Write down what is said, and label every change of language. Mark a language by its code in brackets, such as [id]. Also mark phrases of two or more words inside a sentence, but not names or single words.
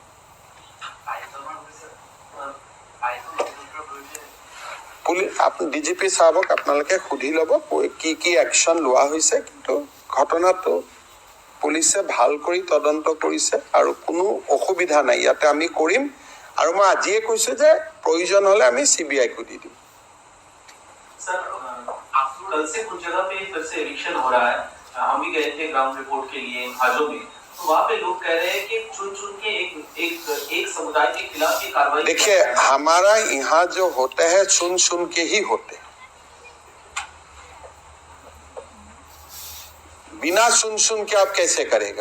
[as] ডিজিপি চাহাবক আপোনালোকে সুধি ল'ব কি একশ্যন লোৱা হৈছে, কিন্তু ঘটনাটো পুলিচে ভাল কৰি তদন্ত কৰিছে আৰু কোনো অসুবিধা নাই। ইয়াতে আমি কৰিম, আৰু মই আজিয়ে কৈছো যে প্ৰয়োজন হলে আমি CBI-কো দি দিম। [hi] कल से कुछ जगह पे फिर से इलेक्शन हो रहा है। हम भी गए थे [en] ground report [hi] के लिए हाजों में, तो वहाँ पे लोग कह रहे हैं कि चुन के एक समुदाय के खिलाफ ये कार्रवाई। देखिए, हमारा यहाँ जो होते हैं चुन के ही होते हैं, बिना सुन के आप कैसे करेगा?